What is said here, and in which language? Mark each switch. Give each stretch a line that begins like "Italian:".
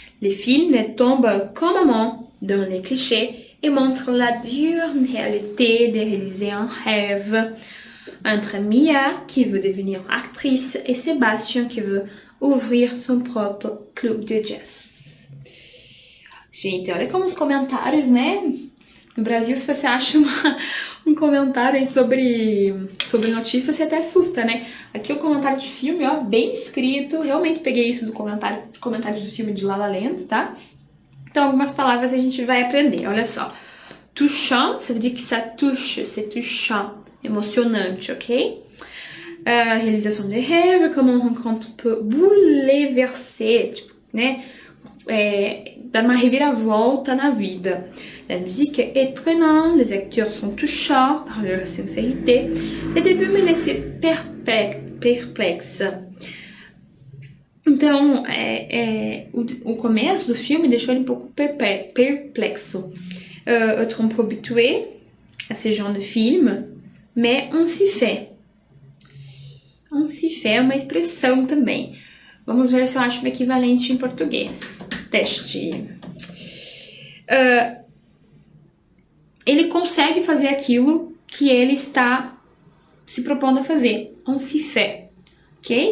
French: Les films tombent complètement dans les clichés et montrent la dure réalité de réaliser un rêve. Entre Mia, qui veut devenir actrice, et Sébastien, qui veut ouvrir son propre clube de jazz.
Portuguese: Gente, olha como os comentários, né? No Brasil, se você acha um comentário aí sobre notícia, você até assusta, né? Aqui o comentário de filme, ó, bem escrito. Realmente peguei isso do comentário do filme de La La Land, tá? Então, algumas palavras a gente vai aprender. Olha só.
French: Touchant, ça veut dire que ça touche, c'est touchant, emocionante, ok? Réalisation de rêve, como on rencontre peut bouleverser,
Portuguese: tipo, né? Dar uma reviravolta na vida.
French: La musique est entraînante, les acteurs sont touchants par leur sincérité. Le début me laissait perplexe.
Portuguese: Então, o começo do filme deixou ele um pouco perplexo.
French: Être un peu habitué à ce genre de film, mais on s'y fait. On s'y fait
Portuguese: é uma expressão também. Vamos ver se eu acho o equivalente em português. Teste. Ele consegue fazer aquilo que ele está se propondo a fazer.
French: On s'y fait.
Portuguese: Ok?